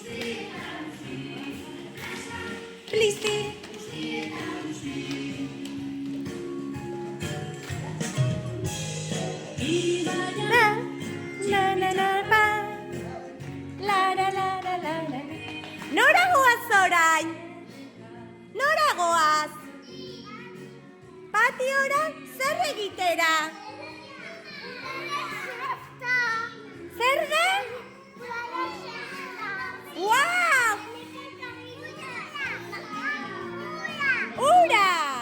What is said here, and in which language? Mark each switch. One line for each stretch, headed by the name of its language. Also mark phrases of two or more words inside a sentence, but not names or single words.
Basque: Listi. La, la, la, pa. La, la, la, la, la, la. Nora goaz orain? Nora goaz? Patiora zer egitera? Zer den? Wow! Ura!